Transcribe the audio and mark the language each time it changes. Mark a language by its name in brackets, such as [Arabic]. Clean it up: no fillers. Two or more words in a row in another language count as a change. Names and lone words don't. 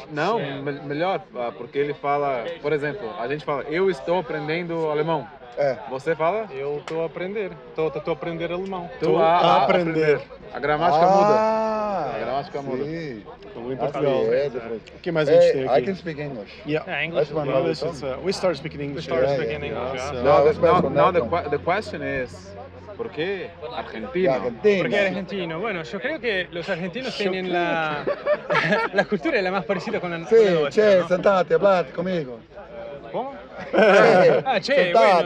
[Portuguese] Não, melhor, porque ele fala, por exemplo, a gente fala, eu estou aprendendo alemão. É. Você fala? Eu estou a aprender. Estou a aprender alemão. Tu Tô a aprender. A gramática muda. Ah, A gramática muda. sim. Como em [English] That's [Portuguese] Portugal. [English] the difference. [Portuguese] O que mais a gente tem [English] Hey, I [Portuguese] aqui? [English] can speak English. Yeah. Yeah, English. That's my well. mother English, it's, tongue. we start speaking English. Start Yeah, speaking yeah, English, yeah. yeah. No, that's better Now, from now that the, one. the question is, [Spanish] ¿por qué Argentina? Argentina. Porque era argentino. Bueno, yo creo que los argentinos tienen la cultura es la más parecida con la [Italian] Sì, [Spanish] nuestra, [Italian] c'è, [Spanish] ¿no? sentate, parlate conmigo. ¿Cómo? Eh, Ah, che, sentate,